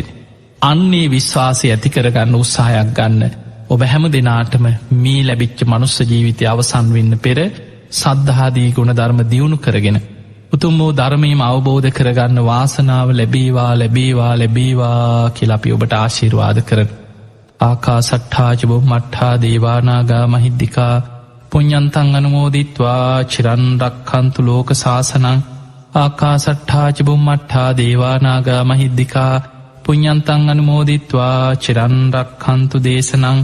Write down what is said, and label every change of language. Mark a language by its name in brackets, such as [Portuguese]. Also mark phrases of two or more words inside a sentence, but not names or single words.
[Sinhala] අන්නේ විශ්වාසය ඇති කරගන්න උත්සාහයක් ගන්න. ඔබ හැම දෙනාටම මේ ලැබිච්ච මනුස්ස ජීවිතය අවසන් වෙන්න පෙර සද්ධාදී ගුණ ධර්ම දියුණු කරගෙන උතුම් වූ ධර්මයම අවබෝධ කරගන්න වාසනාව ලැබේවා ලැබේවා ලැබේවා කියලපි ඔබට ආශිර්වාද කරන. [Pali] ආකා සට්ඨාජබෝ මට්ඨා දේවානාගා මහිද්දිකා පුඤ්ඤන්තං අනුමෝදිත්වා චිරන්රක්ඛන්තු ලෝක සාසනං. ආකා සට්ඨාජබෝ මට්ඨා දේවානාගා මහිද්දිකා පුඤ්ඤන්තං අනුමෝදිත්වා චිරන්රක්ඛන්තු දේශනං.